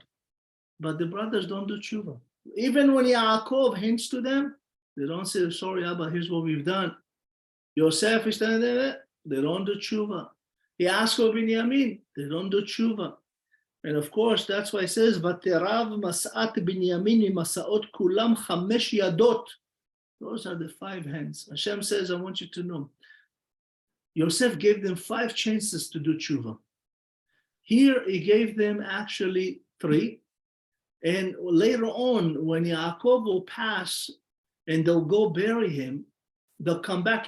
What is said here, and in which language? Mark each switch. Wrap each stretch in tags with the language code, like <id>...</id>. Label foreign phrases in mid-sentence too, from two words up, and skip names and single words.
<en>But the brothers don't do tshuva. Even when Yaakov hints to them, they don't say, sorry, Abba, here's what we've done. Yosef is standing there, they don't do tshuva. He asks for Binyamin, they don't do tshuva. And of course, that's why it says,</en> <he>ותרב משאת בנימין משאות כולם 5 ידות.</he> <en>Those are the 5 hands. Hashem says, I want you to know. Yosef gave them 5 chances to do tshuva. Here, he gave them actually 3. And later on, when Yaakov will pass and they'll go bury him, they'll come back.</en>